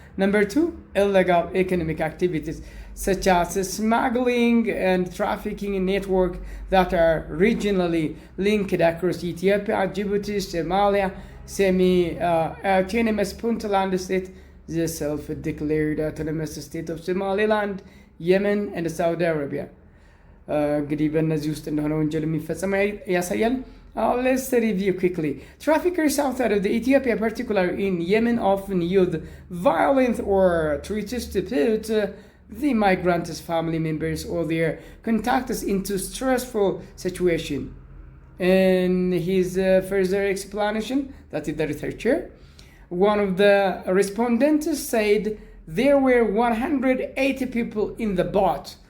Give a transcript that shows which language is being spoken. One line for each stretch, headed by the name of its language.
English: number 2 illegal economic activities such as smuggling and trafficking network that are regionally linked across Ethiopia, Djibouti, Somalia, semi-autonomous Puntland state, the self-declared autonomous state of Somaliland, Yemen, and Saudi Arabia.
Amharic: እንግዲህ በእነዚህ ውስጥ እንደሆነ ወንጀል የሚፈጸም ያሳያል.
English: Let's review quickly. Traffickers outside of Ethiopia, particularly in Yemen, often use violence or treaties to put the migrants' family members or their contacts into stressful situation. In his further explanation, that is the researcher, one of the respondents said there were 180 people in the boat.